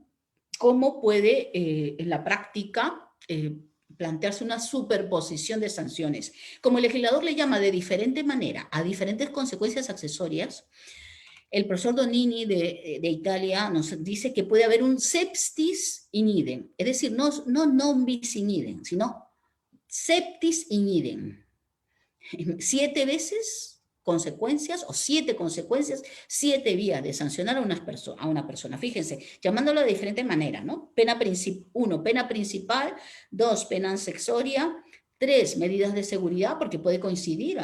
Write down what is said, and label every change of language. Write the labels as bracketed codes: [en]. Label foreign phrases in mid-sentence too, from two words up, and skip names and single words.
[es] ¿Cómo puede en la práctica plantearse una superposición de sanciones? Como el legislador le llama de diferente manera a diferentes consecuencias accesorias, el profesor Donini de Italia nos dice que puede haber un [la] septis in idem, [es] es decir, no [la] non bis in idem, [es] sino [la] septis in idem. [es] 7 veces consecuencias o 7 consecuencias, 7 vías de sancionar a una persona. Fíjense, llamándolo de diferente manera, ¿no? 1, pena principal, 2, pena accesoria, 3, medidas de seguridad, porque puede coincidir.